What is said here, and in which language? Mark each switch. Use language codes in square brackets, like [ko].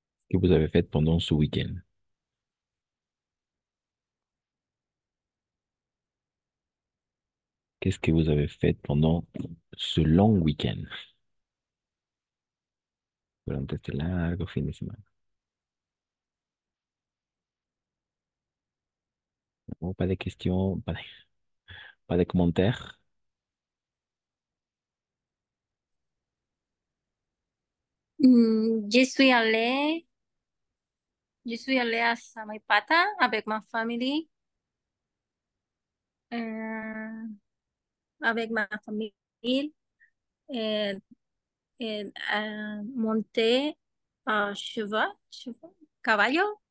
[fr] Que vous avez fait pendant ce week-end? Qu'est-ce que vous avez fait pendant ce long week-end? [es] Durante este largo fin de semana. [fr] Bon, pas de questions, pas de commentaires. Je suis allée à Samaipata avec ma famille, euh, avec ma famille, et, monter à cheval, caballo,